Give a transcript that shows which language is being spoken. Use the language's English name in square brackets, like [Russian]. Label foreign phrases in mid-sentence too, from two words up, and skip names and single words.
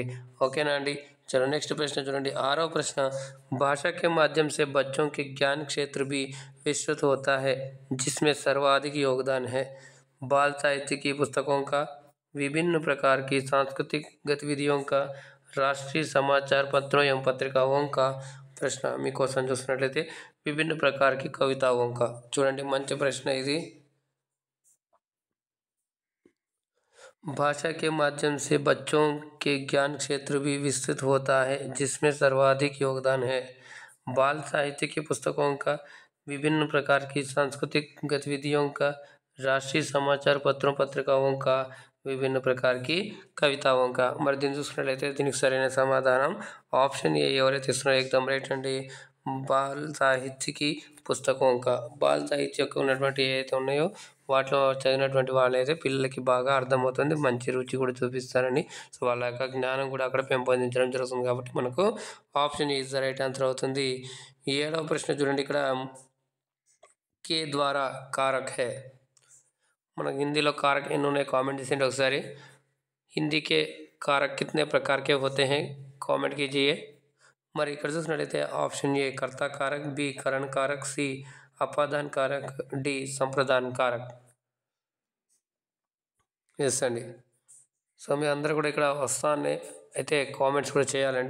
[Telugu] ఓకేనా అండి. [Hindi] चलो नेक्स्ट प्रश्न [Telugu] చూడండి. ఆరవ [Hindi] प्रश्न. भाषा के माध्यम से बच्चों के ज्ञान क्षेत्र भी विस्तृत होता है जिसमें सर्वाधिक योगदान है बाल साहित्य की पुस्तकों का, विभिन्न प्रकार की सांस्कृतिक गतिविधियों का, राष्ट्रीय समाचार पत्रों एवं पत्रिकाओं का. [Telugu] ప్రశ్న మీకోసం చూసినట్లయితే [Hindi] विभिन्न प्रकार की कविताओं का. [Telugu] చూడండి మంచి ప్రశ్న ఇది. [Hindi] भाषा के माध्यम से बच्चों के ज्ञान क्षेत्र भी विस्तृत होता है, जिसमें सर्वाधिक योगदान है। बाल साहित्य की पुस्तकों का, विभिन्न प्रकार की सांस्कृतिक गतिविधियों का, राष्ट्रीय समाचार पत्रों पत्रिकाओं का, विभिन्न प्रकार की कविताओं का [Telugu] మరి దీన్ని చూసుకున్నట్లయితే దీనికి సరైన సమాధానం ఆప్షన్ ఏ ఎవరైతే ఇస్తున్నారో ఎగ్జామ్ రైట్ అండి. [Hindi] बाल साहित्य की पुस्तकं का [Telugu] బాల్ సాహిత్య యొక్క ఉన్నటువంటి ఏవైతే ఉన్నాయో వాటిలో చదివినటువంటి వాళ్ళైతే పిల్లలకి బాగా అర్థమవుతుంది, మంచి రుచి కూడా చూపిస్తారండి. సో వాళ్ళ యొక్క జ్ఞానం కూడా అక్కడ పెంపొందించడం జరుగుతుంది. కాబట్టి మనకు [English] option is the right answer [Telugu] అవుతుంది. 7వ ప్రశ్న చూడండి, ఇక్కడ [Hindi] के द्वारा कारक है. [Telugu] మనకు హిందీలో कारक ఎన్ని ఉన్నాయి కామెంట్ చేసేయండి ఒకసారి. [Hindi] హిందీ के कारक कितने प्रकार के होते हैं కామెంట్ कीजिए. [Telugu] మరి ఇక్కడ చూసినట్లయితే ఆప్షన్ ఏ కర్త కారక్, బి కరణ్ కారక్, సి అపాదాన్ కారక్, డి సంప్రదాన్ కారక్. ఎస్ అండి. సో మీ అందరూ కూడా ఇక్కడ వస్తానే అయితే కామెంట్స్ కూడా చేయాలండి.